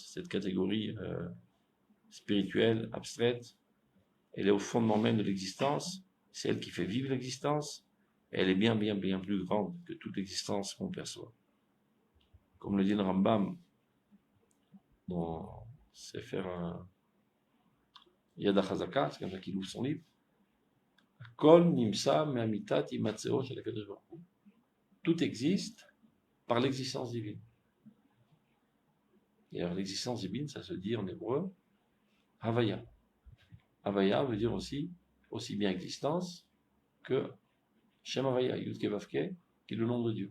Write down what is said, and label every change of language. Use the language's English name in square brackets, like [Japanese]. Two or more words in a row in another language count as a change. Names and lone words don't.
[French] Cette catégorie spirituelle, abstraite, elle est au fondement même de l'existence. C'est elle qui fait vivre l'existence. Elle est bien plus grande que toute l'existence qu'on perçoit. Comme le dit le Rambam dans Sefer Yad HaChazaka, c'est comme ça qu'il ouvre son livre. [Hebrew] כל נמצא מאמיתת המצאו של הקדוש ברוך הוא. [French] Tout existe par l'existence divine. Et alors l'existence divine, ça se dit en hébreu Havaya. Havaya veut dire aussi bien existence que [Hebrew] שם הויה, יוד קי ואו קי, [French] qui est le nom de Dieu.